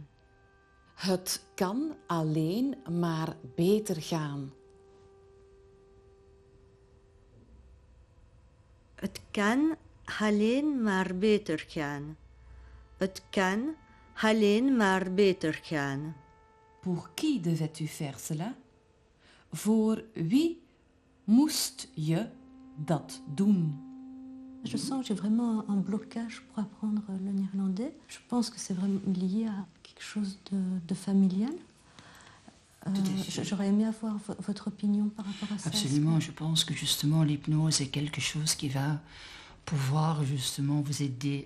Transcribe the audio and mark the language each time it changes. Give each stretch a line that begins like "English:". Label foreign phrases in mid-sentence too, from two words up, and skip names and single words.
Dutch: Het kan alleen maar beter gaan. Het kan alleen maar beter gaan. Het kan alleen maar beter gaan.
French: Pour qui devais-tu faire cela?
Dutch: Voor wie moest je dat doen?
French: Je sens que j'ai vraiment un blocage pour apprendre le néerlandais. Je pense que c'est vraiment lié à quelque chose de familial. J'aurais aimé avoir votre opinion par rapport à ça. Absolument, je pense que justement l'hypnose est quelque chose qui va pouvoir justement vous aider.